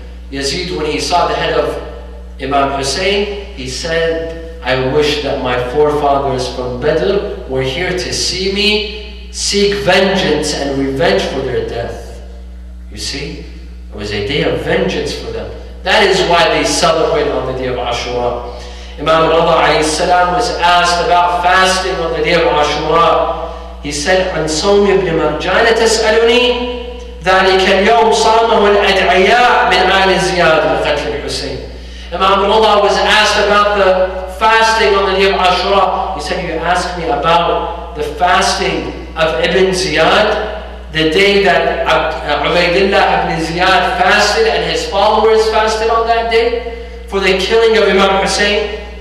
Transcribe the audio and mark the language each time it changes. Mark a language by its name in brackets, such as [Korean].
[English] Yazid, when he saw the head of Imam Hussein, he said, I wish that my forefathers from Badr were here to see me seek vengeance and revenge for their death. You see, it was a day of vengeance for them. That is why they celebrate on the day of Ashura. Imam Rada alayhi salam was asked about fasting on the day of Ashura. He said, [Arabic] عن صوم ابن مرجان تسألني ذلك اليوم صامه الأدعياء من آل زياد لقتل الحسين. [English] Imam Rada was asked about the fasting on the day of Ashura. He said, you asked me about the fasting of Ibn Ziyad, the day that Ubaydullah ibn Ziyad fasted and his followers fasted on that day for the killing of Imam Hussein.